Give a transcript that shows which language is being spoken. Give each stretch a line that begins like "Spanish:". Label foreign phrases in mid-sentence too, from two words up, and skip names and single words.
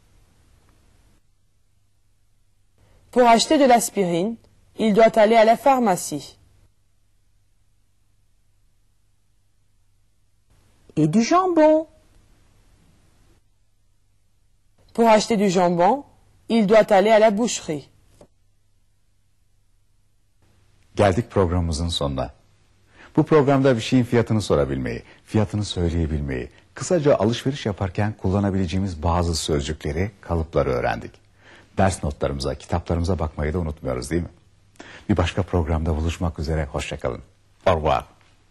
French: Pour acheter de l'aspirine, il doit aller à la pharmacie. Et du jambon. Pour acheter du jambon, il doit aller à la boucherie.
Turkish: Geldik programımızın sonuna. Bu programda bir şeyin fiyatını sorabilmeyi, fiyatını söyleyebilmeyi, kısaca alışveriş yaparken kullanabileceğimiz bazı sözcükleri, kalıpları öğrendik. Ders notlarımıza, kitaplarımıza bakmayı da unutmuyoruz değil mi? Bir başka programda buluşmak üzere, hoşça kalın.
French: Au revoir.